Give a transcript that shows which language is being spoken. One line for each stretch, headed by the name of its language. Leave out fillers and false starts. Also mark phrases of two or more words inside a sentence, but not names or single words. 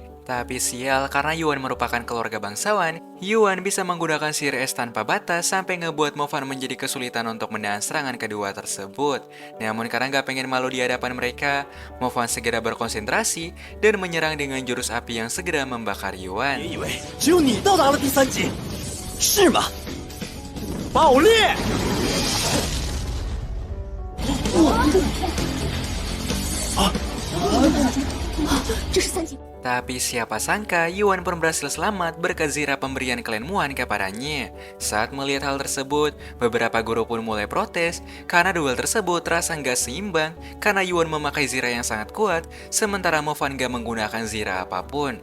Indonesian: Tapi sial, karena Yuan merupakan keluarga bangsawan, Yuan bisa menggunakan sihir es tanpa batas sampai ngebuat Mofan menjadi kesulitan untuk menahan serangan kedua tersebut. Namun karena nggak pengen malu di hadapan mereka, Mofan segera berkonsentrasi dan menyerang dengan jurus api yang segera membakar Yuan.
Chinese: 别以为只有你到达了第三级，是吗？爆裂！这是三级。
Indonesian: Tapi siapa sangka Yuan pun berhasil selamat berkat zirah pemberian klan Muan kepadanya. Saat melihat hal tersebut, beberapa guru pun mulai protes karena duel tersebut terasa nggak seimbang karena Yuan memakai zirah yang sangat kuat, sementara Movan nggak menggunakan zirah apapun.